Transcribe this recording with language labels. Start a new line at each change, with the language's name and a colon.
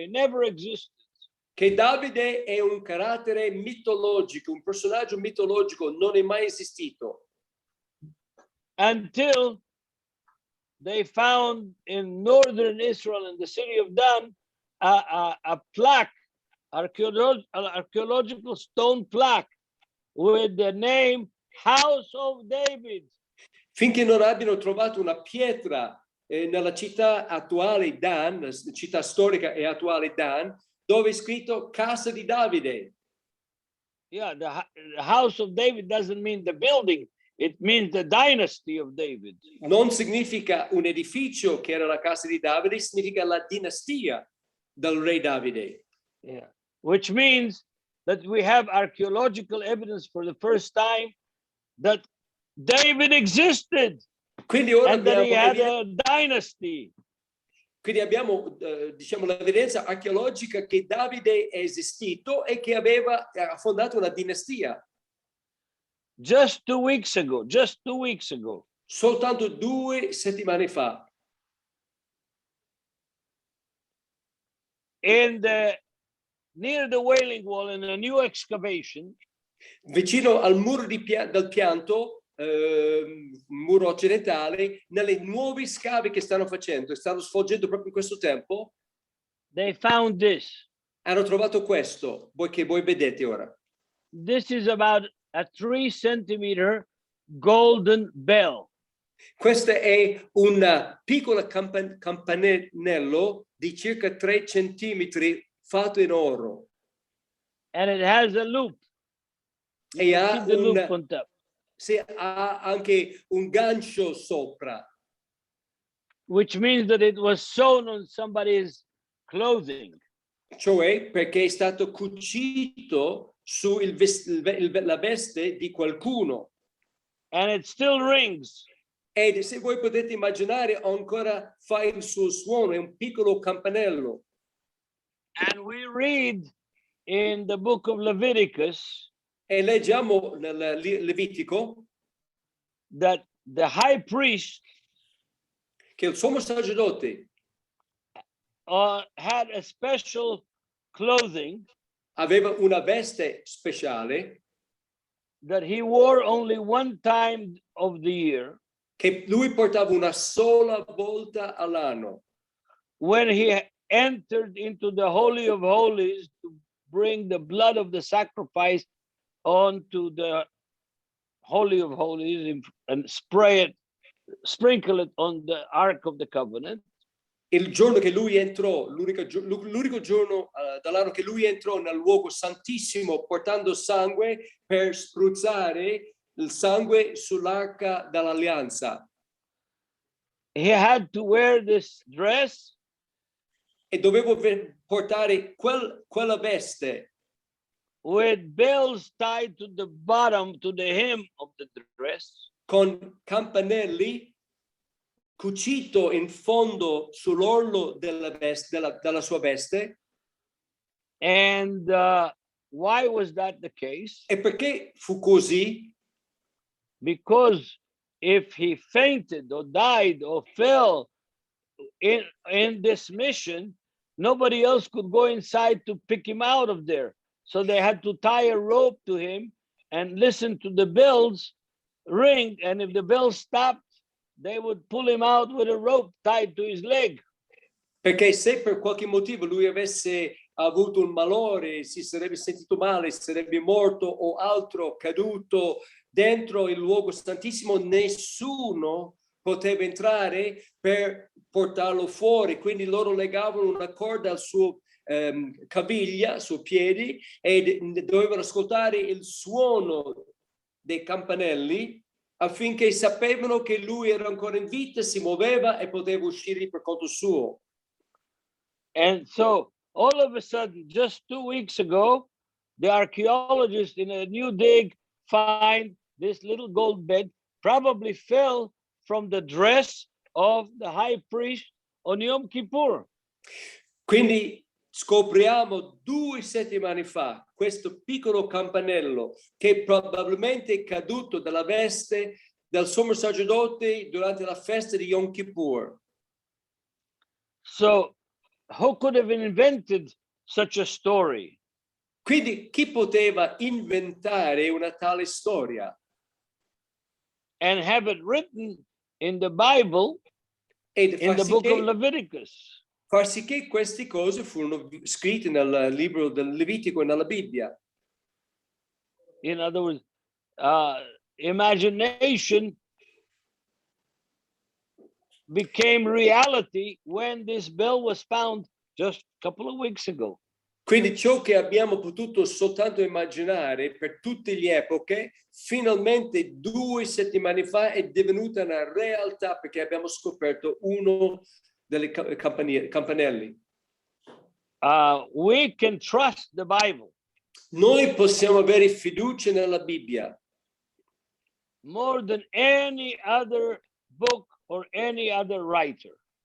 English: He never existed.
Italian: Che Davide è un carattere mitologico, un personaggio mitologico, non è mai esistito.
English: Until they found in northern Israel, in the city of Dan, a plaque, archaeological stone plaque with the name House of David.
Italian: Finché non abbiano trovato una pietra nella città attuale Dan, città storica e attuale Dan, dove è scritto Casa di Davide.
English: Yeah, the House of David doesn't mean the building, it means the dynasty of David.
Italian: Non significa un edificio che era la casa di Davide, significa la dinastia del re Davide.
English: Yeah, which means that we have archaeological evidence for the first time that David existed.
Italian: Quindi ora
English: and that he had a dynasty.
Italian: Quindi abbiamo diciamo l'evidenza archeologica che Davide è esistito e che ha fondato una dinastia.
English: Just 2 weeks ago.
Italian: Soltanto 2 settimane fa.
English: Near the Wailing Wall, in a new excavation,
Italian: vicino al muro del pianto, muro occidentale, nelle nuovi scavi che stanno facendo, stanno svolgendo proprio in questo tempo,
English: they found this.
Italian: hanno trovato questo, che voi vedete ora.
English: This is about a 3 centimeter golden bell.
Italian: Questo è un piccolo campanello di circa 3 centimetri fatto in oro.
English: And it has a loop.
Italian: E ha,
English: See the loop on top.
Italian: ha anche un gancio sopra.
English: Which means that it was sewn on somebody's clothing.
Italian: Cioè perché è stato cucito su la veste di qualcuno.
English: And it still rings.
Italian: E se voi potete immaginare, ancora fa il suo suono, è un piccolo campanello.
English: And we read in the book of Leviticus
Italian: E leggiamo nel Levitico
English: that the high priest
Italian: che il sommo sacerdote
English: had a special clothing
Italian: aveva una veste speciale
English: that he wore only one time of the year,
Italian: che lui portava una sola volta all'anno,
English: when he entered into the Holy of Holies to bring the blood of the sacrifice onto the Holy of Holies and sprinkle it on the Ark of the Covenant.
Italian: il giorno che lui entrò, l'unico giorno dall'anno che lui entrò nel luogo santissimo portando sangue per spruzzare il sangue sull'arca dell'alleanza.
English: He had to wear this dress
Italian: E dovevo portare quella veste
English: with bells tied to the bottom, to the hem of the dress,
Italian: con campanelli cucito in fondo sull'orlo della sua veste.
English: and why was that the case?
Italian: E perché fu così?
English: Because if he fainted or died or fell in this mission, nobody else could go inside to pick him out of there. So they had to tie a rope to him and listen to the bells ring. And if the bells stopped, they would pull him out with a rope tied to his leg.
Italian: Perché se per qualche motivo lui avesse avuto un malore, si sarebbe sentito male, sarebbe morto o altro caduto dentro il luogo santissimo, nessuno poteva entrare per portarlo fuori. Quindi loro legavano una corda al suo caviglia, al suo piedi, e dovevano ascoltare il suono dei campanelli affinché sapevano che lui era ancora in vita, si muoveva e poteva uscire per conto suo.
English: And so all of a sudden, just 2 weeks ago, the archaeologists in a new dig find this little gold bed, probably fell from the dress of the high priest on Yom Kippur.
Italian: Quindi scopriamo 2 settimane fa questo piccolo campanello che probabilmente è caduto dalla veste del sommo sacerdote durante la festa di Yom Kippur.
English: So who could have invented such a story?
Italian: Quindi chi poteva inventare una tale storia
English: And have it written in the Bible,
Italian: ed
English: in the book of Leviticus?
Italian: far sì che queste cose furono scritte nel libro del Levitico e nella Bibbia.
English: In other words, imagination became reality when this bell was found just a couple of weeks ago.
Italian: Quindi ciò che abbiamo potuto soltanto immaginare per tutte le epoche, finalmente 2 settimane fa è divenuta una realtà perché abbiamo scoperto uno dei campanelli.
English: We can trust the Bible
Italian: Noi possiamo avere fiducia nella Bibbia
English: more than any other book or any other writer.